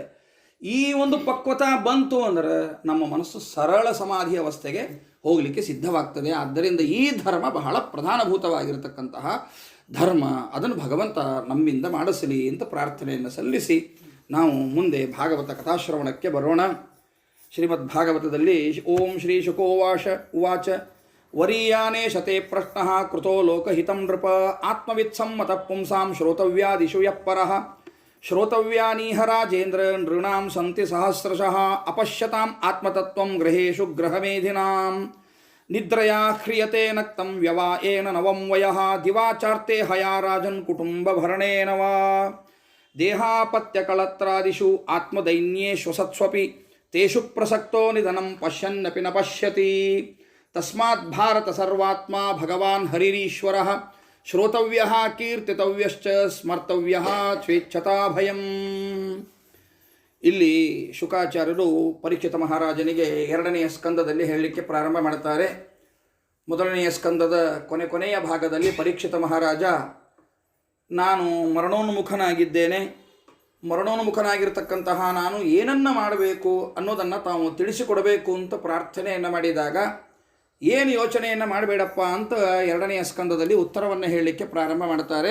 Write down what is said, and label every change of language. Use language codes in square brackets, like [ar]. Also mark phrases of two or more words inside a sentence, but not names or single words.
[kn] ಈ ಒಂದು ಪಕ್ವತ ಬಂತು ಅಂದರೆ ನಮ್ಮ ಮನಸ್ಸು ಸರಳ ಸಮಾಧಿ ಅವಸ್ಥೆಗೆ ಹೋಗಲಿಕ್ಕೆ ಸಿದ್ಧವಾಗ್ತದೆ. ಆದ್ದರಿಂದ ಈ ಧರ್ಮ ಬಹಳ ಪ್ರಧಾನಭೂತವಾಗಿರತಕ್ಕಂತಹ ಧರ್ಮ. ಅದನ್ನು ಭಗವಂತ ನಮ್ಮಿಂದ ಮಾಡಿಸಲಿ ಅಂತ ಪ್ರಾರ್ಥನೆಯನ್ನು ಸಲ್ಲಿಸಿ ನಾವು ಮುಂದೆ ಭಾಗವತ ಕಥಾಶ್ರವಣಕ್ಕೆ ಬರೋಣ. [sa] ಶ್ರೀಮದ್ ಭಾಗವತದಲ್ಲಿ ಓಂ ಶ್ರೀ ಶುಕೋವಾಚ ಉವಾಚ ವರೀಯಾನೇ ಶತೆ ಪ್ರಶ್ನ ಕೃತೋ ಲೋಕಹಿತಂ ನೃಪ ಆತ್ಮವಿತ್ಸಮ್ಮತ ಪುಂಸಾಂ ಶ್ರೋತವ್ಯಾದಿಷು ಯಪ್ಪರಃ ಶ್ರೋತವ್ಯಾನೀಹ ರಾಜೇಂದ್ರ ನೃಣಾಂ ಸಂತಿ ಸಹಸ್ರಶಃ ಅಪಶ್ಯತಾಂ ಆತ್ಮತತ್ವಂ ಗೃಹೇಶು ಗೃಹಮೇಧಿನಾಂ ನಿದ್ರಯಾ ಹ್ರಿಯತೆ ನಕ್ತಂ ವ್ಯವಾಯೇನ ನವಂ ವಯಃ ದಿವಾಚಾರ್ತೆ ಹಯಾ ರಾಜನ್ ಕುಟುಂಬಭರಣೇನ ವಾ ದೇಹಾಪತ್ಯಕಳತ್ರಾದಿಷು ಆತ್ಮದೈನ್ಯೇ ಶ್ವಸತ್ಸ್ವಪಿ ತೇಷು ಪ್ರಸಕ್ತೋ ನಿಧನಂ ಪಶ್ಯನ್ನಪಿ ನ ಪಶ್ಯತಿ ತಸ್ಮಾತ್ ಭಾರತ ಸರ್ವಾತ್ಮ ಭಗವಾನ್ ಹರಿರೀಶ್ವರಃ ಶ್ರೋತವ್ಯಃ ಕೀರ್ತಿತವ್ಯಶ್ಚ ಸ್ಮರ್ತವ್ಯಃ ಸ್ವೇಚ್ಛತಾ ಭಯಂ. [kn] ಇಲ್ಲಿ ಶುಕಾಚಾರ್ಯರು ಪರೀಕ್ಷಿತ ಮಹಾರಾಜನಿಗೆ 2ನೆಯ ಸ್ಕಂದದಲ್ಲಿ ಹೇಳಲಿಕ್ಕೆ ಪ್ರಾರಂಭ ಮಾಡ್ತಾರೆ. ಮೊದಲನೆಯ ಸ್ಕಂದದ ಕೊನೆಯ ಭಾಗದಲ್ಲಿ ಪರೀಕ್ಷಿತ ಮಹಾರಾಜ ನಾನು ಮರಣೋನ್ಮುಖನಾಗಿದ್ದೇನೆ, ಮರಣೋನ್ಮುಖನಾಗಿರ್ತಕ್ಕಂತಹ ನಾನು ಏನನ್ನು ಮಾಡಬೇಕು ಅನ್ನೋದನ್ನು ತಾವು ತಿಳಿಸಿಕೊಡಬೇಕು ಅಂತ ಪ್ರಾರ್ಥನೆಯನ್ನು ಮಾಡಿದಾಗ ಏನು ಯೋಚನೆಯನ್ನು ಮಾಡಬೇಡಪ್ಪ ಅಂತ 2ನೆಯ ಸ್ಕಂದದಲ್ಲಿ ಉತ್ತರವನ್ನು ಹೇಳಲಿಕ್ಕೆ ಪ್ರಾರಂಭ ಮಾಡ್ತಾರೆ.